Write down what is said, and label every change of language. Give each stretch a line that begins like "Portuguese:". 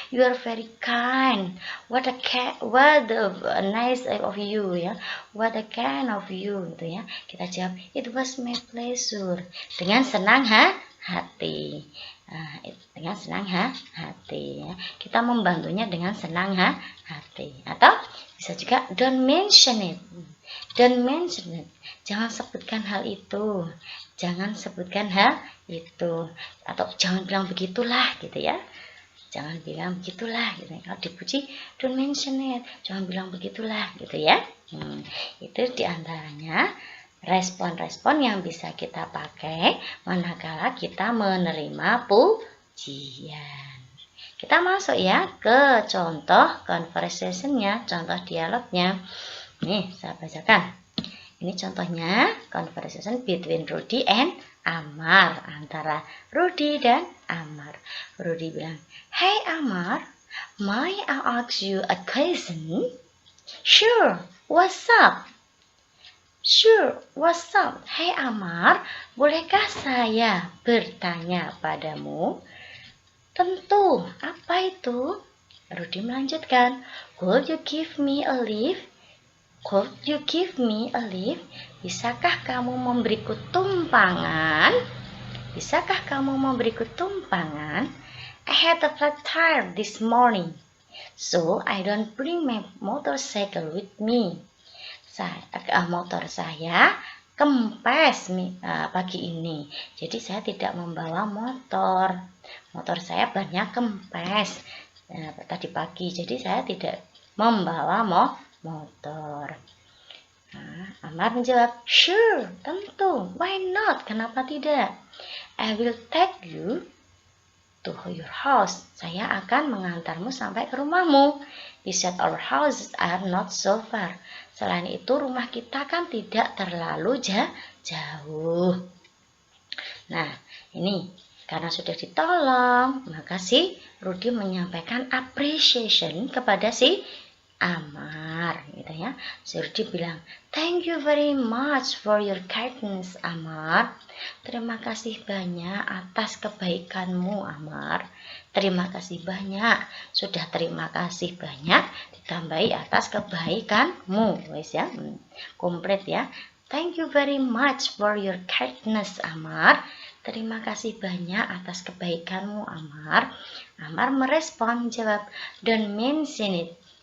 English: You are very kind. What a nice of you ya. What a kind of you
Indonesian: gitu ya. Kita jawab
English: it was my pleasure
Indonesian: dengan senang hati. Dengan senang hati ya. Kita membantunya dengan senang hati. Atau bisa juga
English: don't mention it. Don't mention it.
Indonesian: Jangan sebutkan hal itu. Jangan sebutkan hal itu. Atau jangan bilang begitulah gitu ya. Jangan bilang begitulah gitu. Kalau dipuji,
English: don't mention it.
Indonesian: Jangan bilang begitulah gitu ya. Itu diantaranya respon-respon yang bisa kita pakai manakala kita menerima pujian. Kita masuk ya ke contoh conversation-nya, contoh dialognya. Nih, saya bacakan. Ini contohnya
English: conversation between Rudy and Amar,
Indonesian: antara Rudy dan Amar.
English: Rudy bilang, "Hey Amar, may I ask you a question?" "Sure, what's up?" "Sure, what's up?"
Indonesian: "Hey Amar, bolehkah saya bertanya padamu?" "Tentu, apa itu?" Rudy melanjutkan,
English: "Could you give me a lift?" Could you give me a lift?
Indonesian: Bisakah kamu memberiku tumpangan? Bisakah kamu memberiku tumpangan?
English: I had a flat tire this morning, so I don't bring my motorcycle with me.
Indonesian: Motor saya kempes pagi ini, jadi saya tidak membawa motor. Motor saya banyak kempes tadi pagi, jadi saya tidak membawa motor. Amar menjawab,
English: "Sure,
Indonesian: tentu.
English: Why not?
Indonesian: Kenapa tidak?
English: I will take you to your house.
Indonesian: Saya akan mengantarmu sampai ke rumahmu.
English: Besides, our houses are not so far."
Indonesian: Selain itu, rumah kita kan tidak terlalu jauh. Nah, ini karena sudah ditolong, maka si Rudy menyampaikan appreciation kepada si Amar gitu ya. Si Rudy bilang,
English: "Thank you very much for your kindness, Amar."
Indonesian: Terima kasih banyak atas kebaikanmu, Amar. Terima kasih banyak. Sudah terima kasih banyak ditambahi atas kebaikanmu. Wes ya. Komplit ya.
English: Thank you very much for your kindness, Amar.
Indonesian: Terima kasih banyak atas kebaikanmu, Amar. Amar merespon, jawab,
English: don't mention it.